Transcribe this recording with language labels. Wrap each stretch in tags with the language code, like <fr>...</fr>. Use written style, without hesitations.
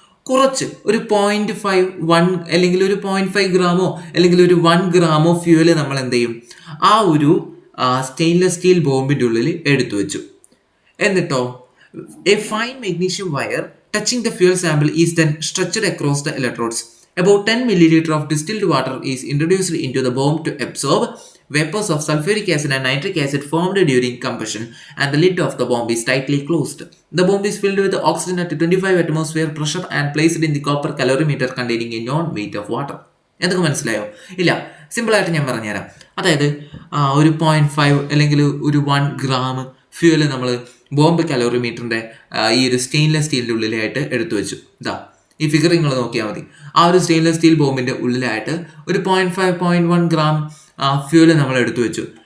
<ml>കുറച്ച് ഒരു 0.5 1 അല്ലെങ്കിൽ ഒരു 0.5 ഗ്രാമോ അല്ലെങ്കിൽ ഒരു 1 ഗ്രാമോ ഫ്യൂവല് നമ്മൾ എന്ത് ചെയ്യും? ആ ഒരു സ്റ്റെയിൻലെസ് സ്റ്റീൽ ബോംബിന്റെ ഉള്ളിൽ എടുത്തു വെച്ചു.</ml> <en>എന്നിട്ടോ a fine magnesium wire touching the fuel sample is then stretched across the electrodes. About 10 milliliter of distilled water is introduced into the bomb to absorb vapors of sulfuric acid and nitric acid formed during combustion, and the lid of the bomb is tightly closed. The bomb is filled with oxygen at 25 atmosphere pressure and placed in the copper calorimeter containing a known weight of water.</en> <ml>എന്തൊക്കെ മനസ്സിലായോ? ഇല്ല, സിമ്പിളായിട്ട് ഞാൻ പറഞ്ഞുതരാം. അതായത് ഒരു 0.5 അല്ലെങ്കിൽ ഒരു 1 ഗ്രാം ഫ്യൂവൽ നമ്മൾ ബോംബ് കലോറിമീറ്ററിന്റെ ഈ ഒരു സ്റ്റെയിൻലെസ് സ്റ്റീലിന്റെ ഉള്ളിലായിട്ട് എടുത്തു വെച്ചു. ഇതാ ഈ ഫിഗർ നിങ്ങൾ നോക്കിയാൽ മതി. ആ ഒരു സ്റ്റെയിൻലെസ് സ്റ്റീൽ ബോംബിന്റെ ഉള്ളിലായിട്ട് ഒരു 0.5 0.1 ഗ്രാം ഫ്യൂവല് നമ്മൾ എടുത്തു വെച്ചു.</ml>